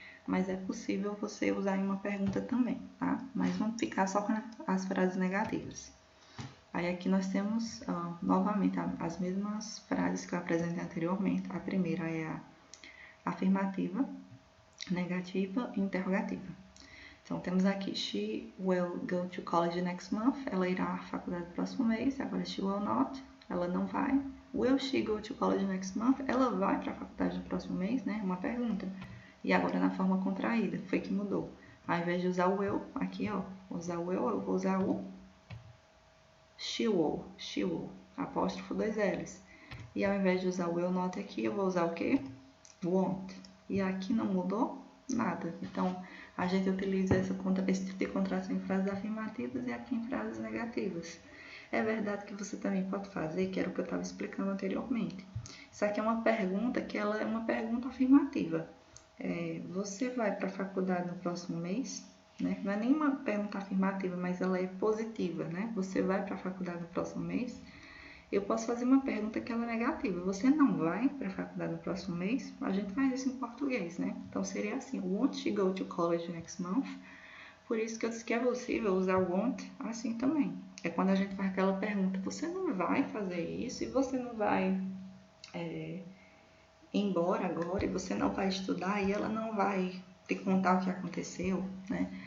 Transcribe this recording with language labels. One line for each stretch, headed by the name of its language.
Portuguese: Mas é possível você usar em uma pergunta também, tá? Mas vamos ficar só com as frases negativas. Aí aqui nós temos, novamente, as mesmas frases que eu apresentei anteriormente. A primeira é a afirmativa, negativa e interrogativa. Então, temos aqui,
English: she will go to college next month.
Portuguese: Ela irá à faculdade no próximo mês. Agora,
English: she will not.
Portuguese: Ela não vai.
English: Will she go to college next month?
Portuguese: Ela vai para a faculdade no próximo mês, né? Uma pergunta. E agora, na forma contraída, foi que mudou. Ao invés de usar o will, aqui, ó, usar o will, eu vou usar o
English: she will,
Portuguese: apóstrofo 2 L's. E ao invés de usar o
English: will not
Portuguese: aqui, eu vou usar o quê? Won't. E aqui não mudou nada. Então, a gente utiliza esse tipo de contração em frases afirmativas e aqui em frases negativas. É verdade que você também pode fazer, que era o que eu estava explicando anteriormente. Isso aqui é uma pergunta que ela é uma pergunta afirmativa. Você vai para a faculdade no próximo mês? Né? Não é nenhuma pergunta afirmativa, mas ela é positiva, né? Você vai para a faculdade no próximo mês? Eu posso fazer uma pergunta que ela é negativa. Você não vai para a faculdade no próximo mês? A gente faz isso em português, né? Então, seria assim,
English: won't she go to college next month?
Portuguese: Por isso que eu disse que é possível usar won't assim também. É quando a gente faz aquela pergunta, você não vai fazer isso e você não vai ir embora agora e você não vai estudar e ela não vai te contar o que aconteceu, né?